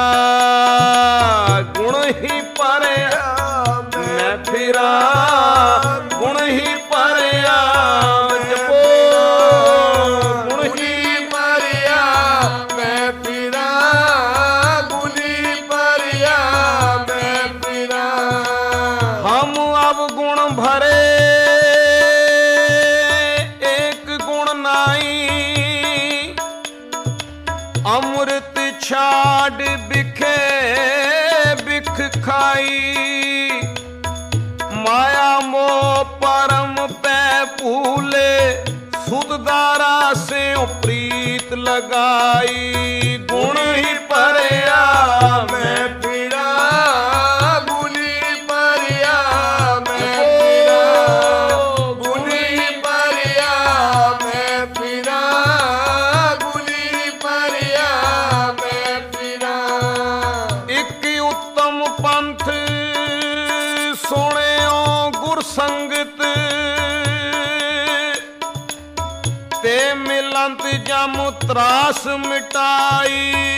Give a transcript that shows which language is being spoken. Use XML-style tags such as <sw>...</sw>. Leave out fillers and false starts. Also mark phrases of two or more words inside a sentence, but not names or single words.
<pa>ਗੁਣ ਹੀ ਭਰਿਆ ਮੈਂ ਫਿਰਾਂ, ਗੁਣ ਹੀ ਭਰਿਆ ਜਪੋ। ਗੁਣ ਹੀ ਭਰਿਆ ਮੈਂ ਫਿਰਾਂ, ਗੁਣ ਹੀ ਭਰਿਆ ਮੈਂ ਫਿਰਾਂ।</pa> <hi>हम अब गुण भरे एक गुण नाई, अमृत छाड़ बिखे बिख खाई। माया मोह परम पै भूले, सुधदारा से प्रीत लगाई।</hi> <pa>ਗੁਣ ਹੀ ਭਰਿਆ ਮੈਂ ਫਿਰਾਂ, ਗੁਣ ਹੀ ਭਰਿਆ ਮੈਂ ਫਿਰਾਂ। ਗੁਣ ਹੀ ਭਰਿਆ ਮੈਂ ਫਿਰਾਂ, ਗੁਣ ਹੀ ਭਰਿਆ ਮੈਂ ਫਿਰਾਂ। ਇੱਕ ਉੱਤਮ ਪੰਥ ਸੁਣਿਓ ਗੁਰ ਸੰਗਤ, ਤੇ ਮਿਲੰਤ ਜਮ ਤਰਾਸ ਮਿਟਾਈ।</pa>